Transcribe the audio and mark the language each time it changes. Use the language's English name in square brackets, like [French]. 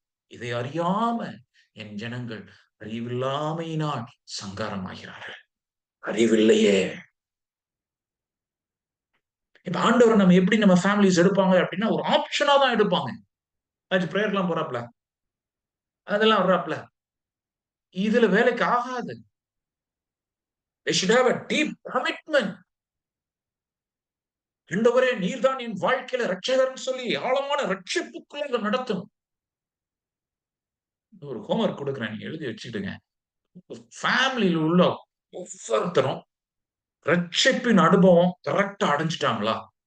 [Tamil] இதை அறியாம என் ஜனங்கள் அறிவில்லாமையினால் சங்காரமாகிறார்கள். அறிவில்லையே. இப்ப ஆண்டவர் நம்ம எப்படி நம்ம ஃபேமிலிஸ் எடுப்பாங்க அப்படின்னா, ஒரு ஆப்ஷனா தான் எடுப்பாங்க. அதாச்சும் பிரேயர்லாம் போறாப்ல, அதெல்லாம் வர்றாப்ல. இதுல வேலைக்கு ஆகாது. [English] They should have a deep commitment. [Tamil] ஆண்டவரே நீர்தான் என் வாழ்க்கையில ரட்சகர்ன்னு சொல்லி ஆழமான ரட்சிப்புக்குள்ள நடத்தணும். ஒரு ஹோம்வொர்க் குடுக்குறேன். நீங்க எழுதி வச்சுக்கிடுங்க. ஃபேமிலில உள்ள ஒவ்வொருத்தரும் ரட்சிப்பின் அனுபவம் கரெக்ட்டா அடைஞ்சுட்டாங்களா?